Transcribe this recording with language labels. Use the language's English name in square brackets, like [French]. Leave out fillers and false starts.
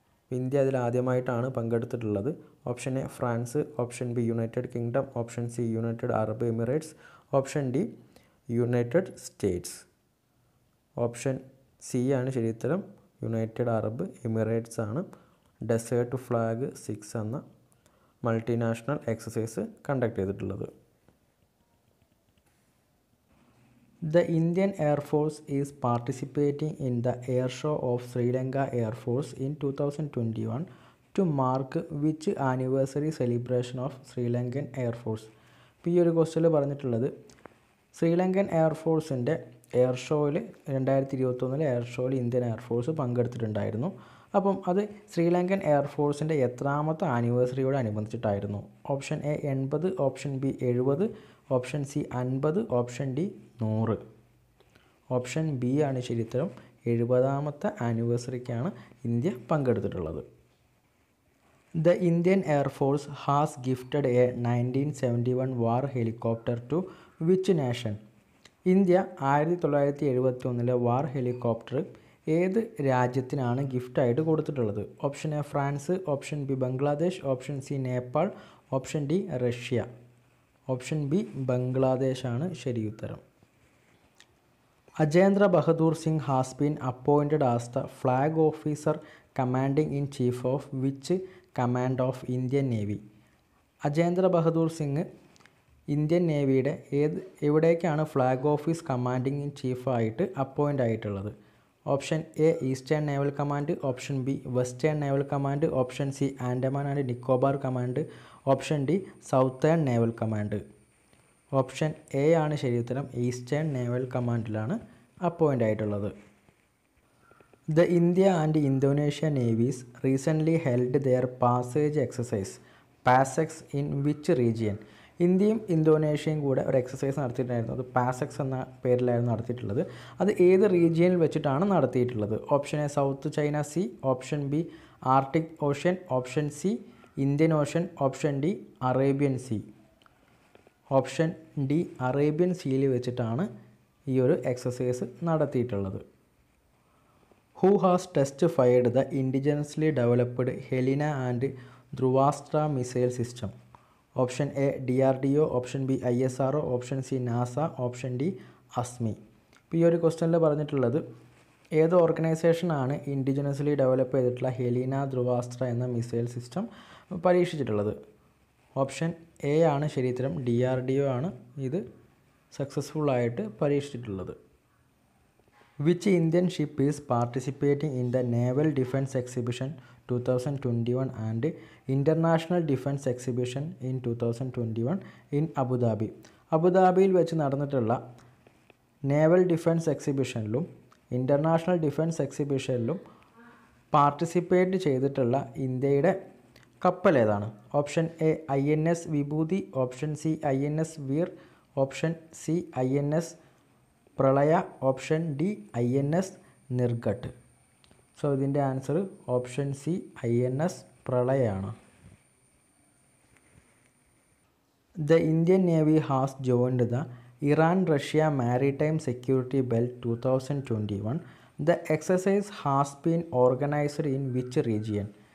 [Malayalam] India അതിൽ ആദ്യമായിട്ടാണ് പങ്കെടുത്തിട്ടുള്ളത്. Option A France, option B United kingdom, option C United Arab Emirates, option D United States. Option C ആണ് ശരി ഉത്തരം. United Arab Emirates ആണ് desert flag 6 എന്ന multinational exercise conduct ചെയ്തിട്ടുള്ളത്. [English] The Indian Air Force is participating in the Air Show of Sri Lanka Air Force in 2021 to mark which anniversary celebration of Sri Lankan Air Force? [Malayalam] ഇപ്പോൾ ഈ ഒരു ക്വസ്റ്റ്യനിൽ പറഞ്ഞിട്ടുള്ളത് Sri Lankan എയർഫോഴ്സിൻ്റെ air ഷോയിൽ 2021 air ഷോയിൽ Indian air force പങ്കെടുത്തിട്ടുണ്ടായിരുന്നു. അപ്പം അത് ശ്രീലങ്കൻ എയർഫോഴ്സിൻ്റെ എത്രാമത്തെ ആനിവേഴ്സറിയോട് അനുബന്ധിച്ചിട്ടായിരുന്നു? Option A 80, option B 70, option C 50, option D 100. Option B ആണ് ശരിയുത്തരം. 70ാമത്തെ ആനിവേഴ്സറിക്കാണ് India പങ്കെടുത്തിട്ടുള്ളത്. [English] The Indian Air Force has gifted a 1971 war helicopter to which nation? [Malayalam] India 1971 war helicopter ഏത് രാജ്യത്തിനാണ് ഗിഫ്റ്റായിട്ട് കൊടുത്തിട്ടുള്ളത്? Option A France, option B Bangladesh, option C Nepal, option D Russia. Option B ബംഗ്ലാദേശാണ് ശരിയുത്തരം. [English] Ajendra Bahadur Singh has been appointed as the flag officer commanding in chief of which command of Indian navy? [Malayalam] Ajendra Bahadur Singh Indian നേവിയുടെ എവിടേക്കാണ് flag office commanding in ചീഫായിട്ട് appoint ആയിട്ടുള്ളത്? Option A eastern naval command, option B western naval command, option C Andaman and Nicobar command, option D southern naval command. Option A ആണ് ശരിയുത്തരം. Eastern naval കമാൻഡിലാണ് appoint ആയിട്ടുള്ളത്. [English] The India and Indonesia navies recently held their passage exercise PASEX in which region? [Malayalam] ഇന്ത്യയും ഇന്തോനേഷ്യയും കൂടെ ഒരു exercise നടത്തിയിട്ടുണ്ടായിരുന്നു. അത് PASSEX എന്ന പേരിലായിരുന്നു നടത്തിയിട്ടുള്ളത്. അത് ഏത് റീജിയനിൽ വെച്ചിട്ടാണ് നടത്തിയിട്ടുള്ളത്? Option A south China see, option B Arctic ocean, option C Indian ocean, option D Arabian sea. Option D Arabian സീയിൽ വെച്ചിട്ടാണ് ഈ ഒരു എക്സസൈസ് നടത്തിയിട്ടുള്ളത്. [English] Who has test fired the indigenously developed Helena and Dhruvastra missile system? [Malayalam] Option A DRDO, option B ISRO, option C NASA, option D ASMI. ഇപ്പോൾ ഈ ഒരു ക്വസ്റ്റ്യനിൽ പറഞ്ഞിട്ടുള്ളത് ഏത് ഓർഗനൈസേഷനാണ് ഇൻഡിജിനസ്ലി ഡെവലപ്പ് ചെയ്തിട്ടുള്ള ഹെലീന ധ്രുവാസ്ത്ര എന്ന മിസൈൽ സിസ്റ്റം പരീക്ഷിച്ചിട്ടുള്ളത്? ഓപ്ഷൻ എ ആണ് ശരിയുത്തരം. DRDO ആണ് ഇത് സക്സസ്ഫുള്ളായിട്ട് പരീക്ഷിച്ചിട്ടുള്ളത്. [English] Which Indian ship is participating in the Naval Defence Exhibition 2021 and International Defence Exhibition in 2021 in Abu Dhabi? [Malayalam] അബുദാബിയിൽ വെച്ച് നടന്നിട്ടുള്ള naval defence എക്സിബിഷനിലും international defence എക്സിബിഷനിലും participate ചെയ്തിട്ടുള്ള ഇന്ത്യയുടെ കപ്പൽ ഏതാണ്? Option A INS Vibhuti, option C INS Veer, option C INS പ്രളയ, option D INS നിർഘട്ട്. So ഇതിൻ്റെ answer option C INS പ്രളയാണ്. [English] The Indian Navy has joined the Iran-Russia Maritime Security Belt 2021. The exercise has been organized in which region?